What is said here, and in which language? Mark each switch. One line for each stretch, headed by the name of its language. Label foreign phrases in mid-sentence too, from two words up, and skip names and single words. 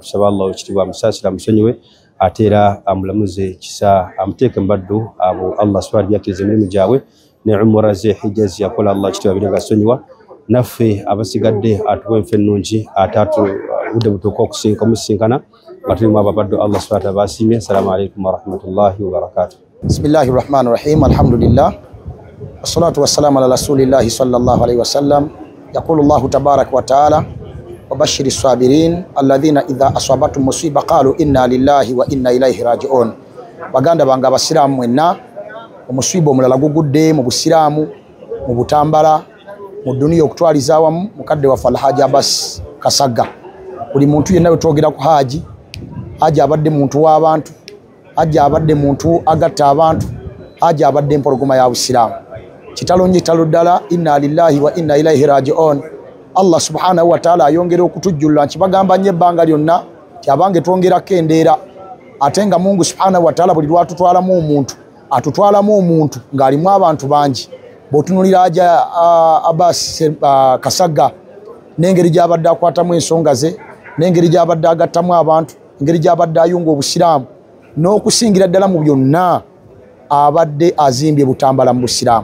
Ganda: Tusaba Allah ekitiibwa amusaasira amusonyiwe ate era amulamuze kisa amuteeke mbaddu abo
Arabic: الله سبحانه
Ganda: yakkiriza emirimu gyabwe ne umra ze hijja ziyakola Allah ekitiibwa abeere nga asonyiwa. Naffe abasigadde atuwe enfe ennungi ate budde butuuka omusisinkana nga tulimu ababaddu
Arabic: الله سبحانه وتعالى
Ganda: basiimye.
Arabic: السلام عليكم ورحمة الله وبركاته. بسم الله الرحمن الرحيم. الحمد لله. والصلاة والسلام على رسول الله صلى الله عليه وسلم. يقول الله تبارك وتعالى وبشر الصابرين الذين إذا أصابتهم مصيبة قالوا إنا لله وإنا إليه راجعون.
Ganda: Baganda bange abasiraamu mwenna, omusiba omulala gugudde mu busiraamu mu butambala mu duniya okutwaliza awamu mukadde waffe Alhaji Abbas Kasagga. Buli muntu yenna wetwogera ku Haji abadde muntu w'abantu, Haji abadde muntu agatta abantu, Haji abadde empologoma ya busiraamu. Kitalonye kitalo ddala,
Arabic: إنا لله وإنا إليه راجعون. الله سبحانه وتعالى
Ganda: ayongera okutujjulula nkibagamba nnyo ebbanga lyonna ti abange twongerako endeera ate nga Mungu
Arabic: سبحانه وتعالى
Ganda: buli lwatutwalamu omuntu atutwalamu omuntu ng'alimu abantu bangi. Bw'otunulira Haji Abbas Kasagga n'engeri gy'abadde akwatamu ensonga ze, n'engeri gy'abadde agattamu abantu, engeri gy'abadde ayunga obusiraamu, n'okusingira ddala mu byonna abadde azimbye butambala mu busiraamu.